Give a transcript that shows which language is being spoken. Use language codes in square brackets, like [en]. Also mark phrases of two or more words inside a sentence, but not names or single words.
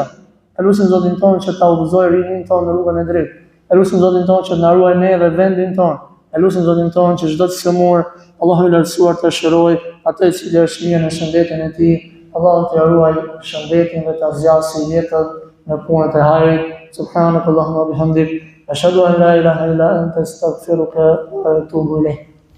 [sq] Elusim Zotin tonë që ta udhëzojë rinin tonë në rrugën e drejtë. Elusim Zotin tonë që na ruaj ne dhe vendin tonë. Elusim Zotin tonë që çdo të sëmur, Allahu i lartësuar të shëroj atë i cili është mirë në shëndetin e tij. Allahu të ruaj shëndetin dhe ta zgjasë jetën në punët e hajrit. [ar] سبحانك اللهم بحمدك أشهد أن لا إله إلا أنت أستغفرك وأتوب إليك.